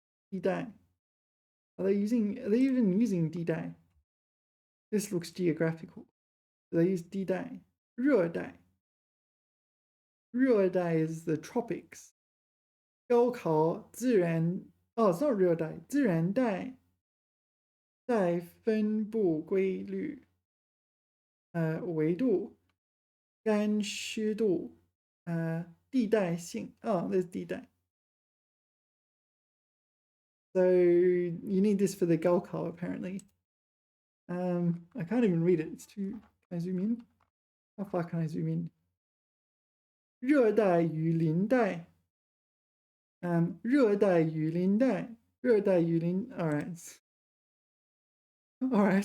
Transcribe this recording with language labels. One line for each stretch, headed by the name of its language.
Chinese: 地带.
English: Are they even using 地带? This looks geographical. Do they use 地带?
Chinese: 热带.
English: 热带 is the tropics.
Chinese: 高考自然
English: Oh, it's not 热带.
Chinese: 自然带分布规律纬度干湿度地带性
English: Oh, there's
Chinese: 地带.
English: So you need this for the 高考 apparently. I can't even read it. It's too. Can I zoom in? How far can I zoom in?
Chinese: 热带雨林带。热带雨林带。热带雨林.
English: All right. All right.